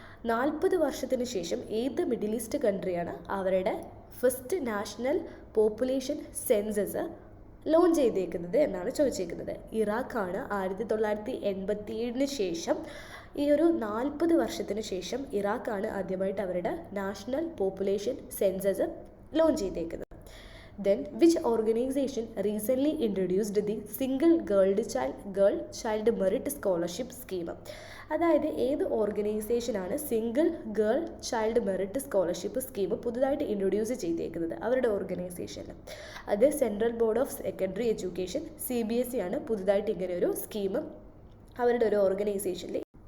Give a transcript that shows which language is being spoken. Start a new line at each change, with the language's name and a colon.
Malayalam: 40 വർഷത്തിന് ശേഷം ഏത് മിഡിൽ ഈസ്റ്റ് കൺട്രിയാണ് അവരുടെ first national population census launch ചെയ്തേക്കുന്നത് എന്നാണ് ചോദിച്ചേക്കുന്നത്. ഇറാഖാണ് 1987 ശേഷം, ഈ ഒരു 40 വർഷത്തിന് ശേഷം ഇറാഖാണ് ആദ്യമായിട്ട് അവരുടെ നാഷണൽ പോപ്പുലേഷൻ സെൻസസ് ലോഞ്ച് ചെയ്തേക്കുന്നത്.
English: Then which organization recently introduced the single girl child merit scholarship scheme?
Malayalam: അതായത് ഏത് ഓർഗനൈസേഷനാണ് single girl child merit scholarship scheme പുതുതായിട്ട് ഇൻട്രൊഡ്യൂസ് ചെയ്തേക്കുന്നത് അവരുടെ ഓർഗനൈസേഷനിൽ? അത് central board of secondary education CBSE ആണ് പുതുതായിട്ട് ഇങ്ങനെ ഒരു സ്കീം അവരുടെ ഒരു ഓർഗനൈസേഷനിൽ.